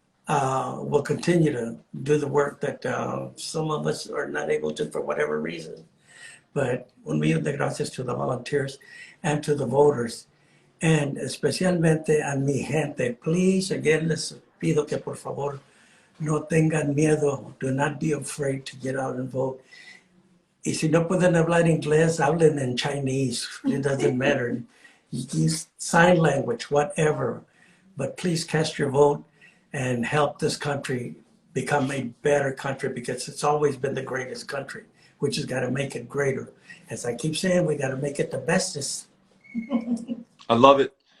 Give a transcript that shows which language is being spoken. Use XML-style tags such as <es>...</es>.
<en>will continue to do the work that some of us are not able to for whatever reason. But</en> <es>un millón de gracias</es> <en>to the volunteers and to the voters.</en> <es>And especialmente a mi gente,</es> <en>please, again,</en> <es>les pido que por favor no tengan miedo.</es> <en>Do not be afraid to get out and vote.</en> <es>Y si no pueden hablar inglés, hablen</es> <en>in Chinese. It doesn't matter. Use sign language, whatever. But please cast your vote and help this country become a better country, because it's always been the greatest country. We just got to make it greater. As I keep saying, we got to make it the bestest. I love it.</en>